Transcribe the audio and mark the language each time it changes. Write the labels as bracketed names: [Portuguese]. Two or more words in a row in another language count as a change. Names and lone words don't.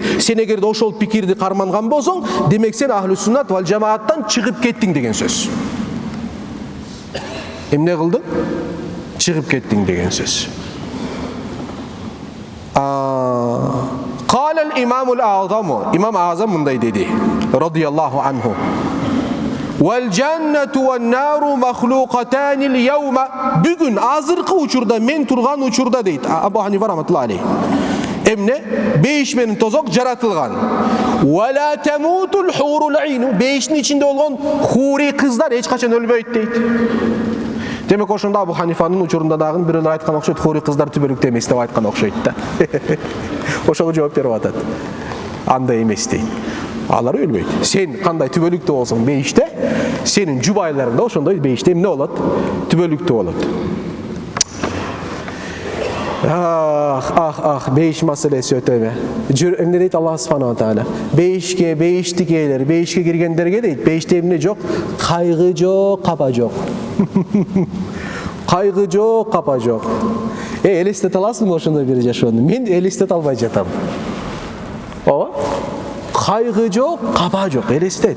[Kyrgyz] Сен эгерде ошол пикирди карманган болсоң, демек сен [Arabic] أهل السنة والجماعة [Kyrgyz] чыгып кеттиң деген сөз. Эмне кылдың? Чыгып кеттиң деген сөз. [Arabic] قال الإمام الأعظم, [Kyrgyz] имам Азам мындай деди, [Arabic] رضي الله عنه. والجنة والنار مخلوقتان اليوم. [Kyrgyz] Бүгүн азыркы учурда, мен турган учурда дейт Абу Ханифа [Arabic] رحمة الله عليه. [Kyrgyz] Эмне? Бейиш менен тозок жаратылган. [Arabic] ولا تموت الحور العين. [Kyrgyz] Бейиштин ичинде болгон хури кыздар эч качан өлбөйт дейт. Демек ошондо Абу Ханифанын учурунда дагы бирөөлөр айткан окшойт, хури кыздар түбөлүктүү эмес деп айткан окшойт да. Ошого жооп берип атат. Андай эмес дейт. Алар өлбөйт. Сен кандай түбөлүктүү болсоң бейиште, сенин жубайларың да ошондой бейиште эмне болот? Түбөлүктүү болот. Бейиш маселеси өтө эме. Эмне дейт Аллах [Arabic] سبحانه وتعالى? [Kyrgyz] Бейиштикелер, бейишке киргендерге дейт, бейиште эмне жок? Кайгы жок, капа жок. Кайгы жок, капа жок. Элестете аласыңбы ошондой бир жашоону? Мен элестете албай жатам. Ооба? Кайгы жок, капа жок, элестет.